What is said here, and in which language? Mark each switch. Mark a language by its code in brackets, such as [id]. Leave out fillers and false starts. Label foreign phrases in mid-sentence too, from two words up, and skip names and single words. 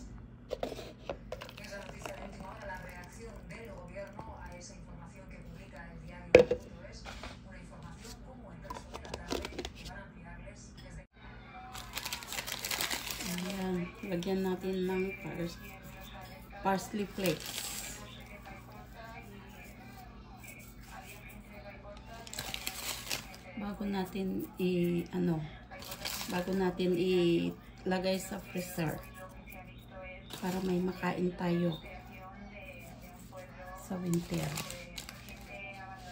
[es] Es la noticia de última hora, la reacción del gobierno a esa información que publica el diario El.es, una información como el resto de la tarde que van a ampliarles desde... [tl] Ayan, lagyan natin ng [en] parsley flakes. [tl] Bago natin ilagay sa freezer para may makain tayo sa winter.